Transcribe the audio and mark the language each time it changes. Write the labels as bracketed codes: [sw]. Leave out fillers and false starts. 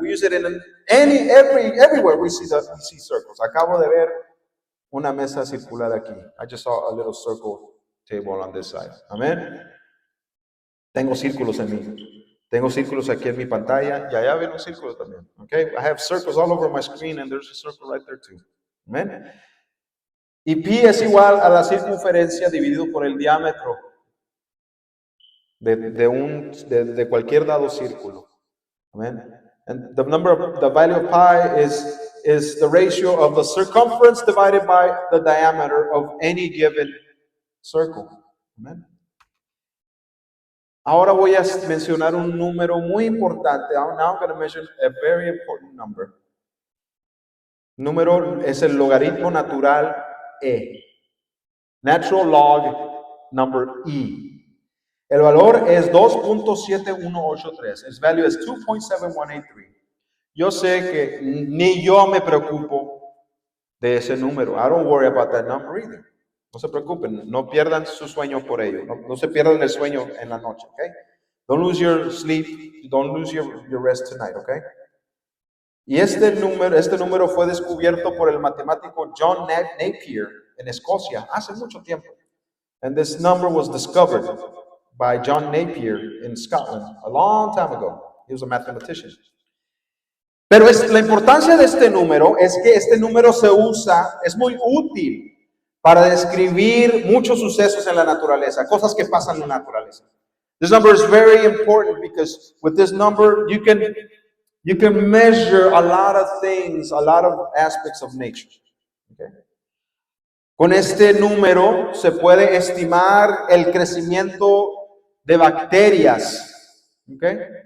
[en] We use it in everywhere we see circles. [es] Acabo de ver una mesa circular aquí. [en] I just saw a little circle table on this side. [es] Amen. Tengo círculos en mí. Tengo círculos aquí en mi pantalla y allá ven un círculo también. [en] Okay? I have circles all over my screen and there's a circle right there too. Amen. [es] Y pi es igual a la circunferencia dividido por el diámetro de cualquier dado círculo. Amen. [en] And the value of pi is the ratio of the circumference divided by the diameter of any given circle. Amen. [es] Ahora voy a mencionar un número muy importante. [en] Now I'm going to mention a very important number. [es] Número es el logaritmo natural e. [en] Natural log number e. [es] El valor es 2.7183. [en] Its value is 2.7183. [es] Yo sé que ni yo me preocupo de ese número. [en] I don't worry about that number either. [es] No se preocupen, no pierdan su sueño por ello. No se pierdan el sueño en la noche, okay? [en] Don't lose your sleep. Don't lose your rest tonight, okay? [es] Y este número fue descubierto por el matemático John Napier en Escocia hace mucho tiempo. [en] And this number was discovered by John Napier in Scotland a long time ago. He was a mathematician. [es] Pero la importancia de este número es que este número se usa, es muy útil para describir muchos sucesos en la naturaleza, cosas que pasan en la naturaleza. [en] This number is very important because with this number you can measure a lot of things, a lot of aspects of nature. [es] Con este número se puede estimar el crecimiento de bacterias, ¿okay?